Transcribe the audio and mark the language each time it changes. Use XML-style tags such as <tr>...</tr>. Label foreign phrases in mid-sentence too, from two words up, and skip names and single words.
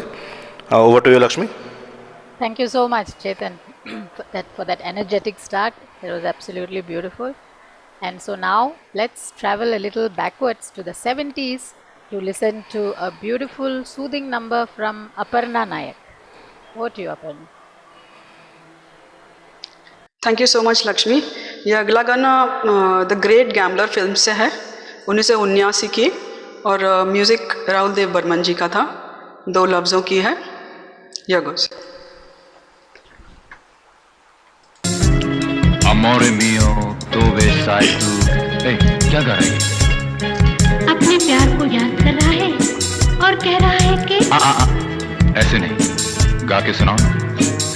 <en>Over to you Lakshmi. Thank you so much, Chetan, for that energetic start. It was absolutely beautiful. And so now let's travel a little backwards to the 70s to listen to a beautiful soothing number from Aparna Nayak. Over to you, Aparna. Thank you so much Lakshmi.</en> <hi>ये अगला गाना द ग्रेट गैम्बलर फिल्म से है, 1979 की, और म्यूजिक राहुल देव बर्मन जी का था। 2 लफ्जों की है। ये गोस।</hi> <it>Amore mio, dove sei tu?</it> <hi>क्या गा रही है? अपने प्यार को याद कर रहा है और कह रहा है कि ऐसे नहीं, गा के सुनाओ।</hi>